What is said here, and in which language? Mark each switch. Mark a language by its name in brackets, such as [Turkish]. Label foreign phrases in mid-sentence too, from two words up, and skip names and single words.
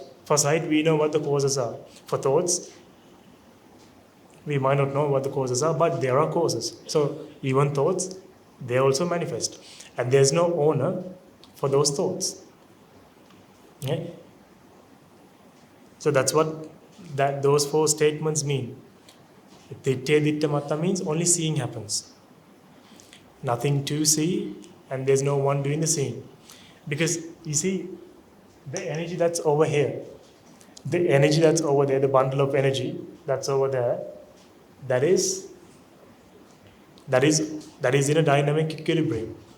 [English] For sight, we know what the causes are. For thoughts, we might not know what the causes are, but there are causes. So even thoughts, they also manifest. And there's no owner for those thoughts. Okay? So that's what those four statements mean. [Pali] Dittya ditta matta [English] means only seeing happens. Nothing to see, and there's no one doing the seeing. Because you see, the energy that's over here, the energy that's over there, the bundle of energy that's over there, that is in a dynamic equilibrium.